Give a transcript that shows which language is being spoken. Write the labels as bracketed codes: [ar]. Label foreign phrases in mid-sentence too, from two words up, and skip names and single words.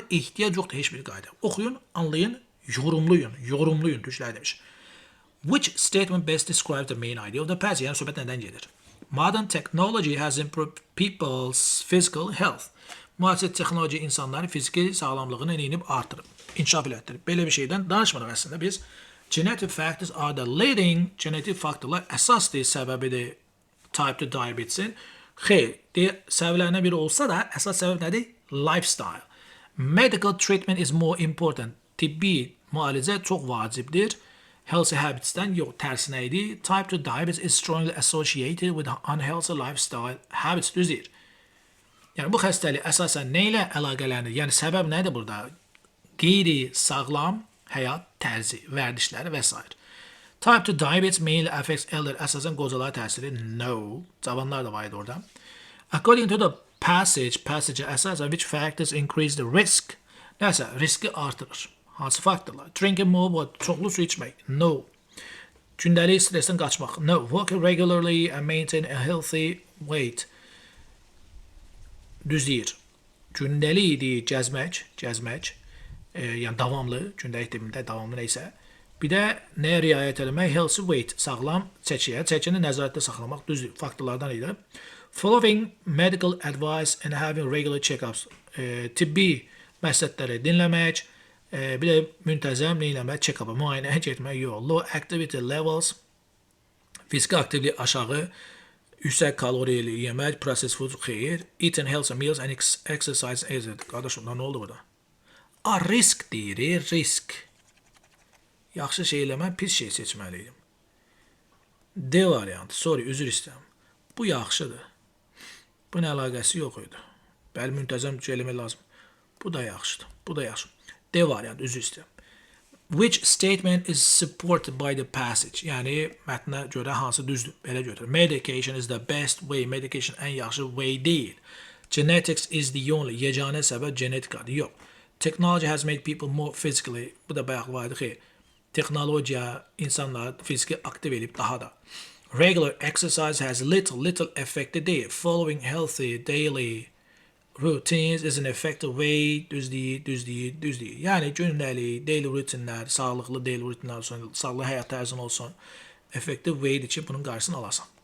[az] Ehtiyac yoxdur heç bir qayda. Oxuyun, anlayın, yorumlayın, türklər demiş. [en] Which statement best describes the main idea of the passage? [az] Yəni, söhbət nədən gedir? [en] Modern technology has improved people's physical health. [az] Müasir texnoloji insanların fiziki sağlamlığını enib artırıb, inkişaf elətdirib. Belə bir şeydən danışmırıq əslində biz. [en] Genetic factors are the leading, [az] genetik faktorlar əsasdır səbəbidir [en] type 2 diabetesin. [az] Xeyr, səbəblərindən biri olsa da, əsas səbəb nədir? [en] Lifestyle. Medical treatment is more important. [az] Tibbi müalicə çox vacibdir. [en] Healthy habits'dən [az] yox, tərsinə idi. [en] Type 2 diabetes is strongly associated with unhealthy lifestyle habits. [az] Düzdür. Yəni, bu xəstəlik əsasən nə ilə əlaqələnir? Yəni, səbəb nədir burada? Qeyri-sağlam həyat tərzi, vərdişləri və s. [en] Type 2 diabetes mainly affects elder, [az] əsasən qocalara təsiri? No. Cavanlar da var idi orada. [en] According to the passage əsasən which factors increase the risk? [az] Nəsə, riski artırır. Hansı faktorlar? [en] Drinking more water, [az] çoxlu su içmək? No. Gündəlik stressdən qaçmaq? [en] No. Walking regularly and maintain a healthy weight? [az] Düzdür. Gündəlik gəzmək, yəni davamlı, gündəlik demində davamlı neysə. Bir də nəyə riayət eləmək? [en] Healthy weight, [az] sağlam çəkini nəzarətdə saxlamaq, düzdür, faktorlardan idi. [en] Following medical advice and having regular check-ups, [az] tibbi məsləhətləri dinləmək, bir də müntəzəm neyləmək, check-up'a, müayinəyə getmək, yox. [en] Low activity levels, [az] fiziki aktivlik aşağı, yüksək kaloriyeli yemək, [en] processed food, [az] xeyir, [en] eating healthy meals and exercise. [az] Qardaşım, nə oldu burada? Risk deyir, risk. Yaxşı şey eləməm, pis şey seçməliydim. D variantı, sorry, üzr istəyəm. Bu yaxşıdır. Bunun əlaqəsi yox idi. Bəli, müntəzəm şey eləmək lazım. Bu da yaxşıdır, D variantı, üzr istəyəm. [en] Which statement is supported by the passage? [az] Yəni, mətnə görə hansı düzdür? Belə götürür. [en] Medication is the best way. [az] Medication ən yaxşı way deyil. [en] Genetics is the only. [az] Yeganə səbəb genetikadır. Yox. [en] Technology has made people more physically. [az] Bu da bayaq vardı xeyr. Texnologiya insanları fiziki aktiv edib daha da. [en] Regular exercise has little effect deyil. Following healthy daily routines is an effective way, [az] düz deyil. Yəni gündəlik, daily rutinlər, sağlıqlı daily rutinlər olsun, sağlıqlı həyat tərzin olsun, [en] effective way'dir [az] ki, bunun qarşısını alasan.